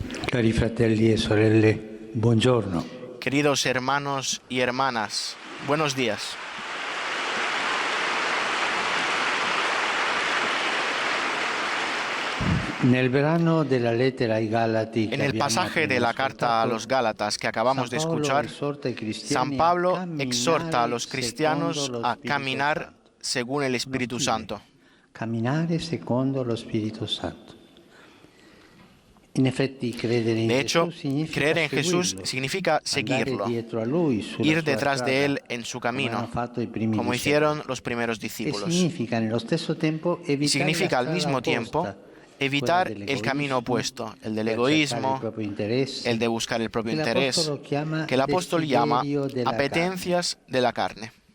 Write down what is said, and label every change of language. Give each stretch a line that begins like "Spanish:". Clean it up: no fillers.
Italian: Cari fratelli e sorelle, buongiorno.
Spanish: Queridos hermanos y hermanas, buenos días. En el pasaje de la carta a los Gálatas que acabamos de escuchar, San Pablo exhorta a los cristianos a caminar según el Espíritu Santo.
Italian: Camminare secondo lo Spirito Santo.
Spanish: De hecho, creer en Jesús significa seguirlo, ir detrás de Él en su camino, como hicieron los primeros discípulos. Y significa al mismo tiempo evitar el camino opuesto, el del egoísmo, el de buscar el propio interés, que el apóstol llama apetencias de la carne.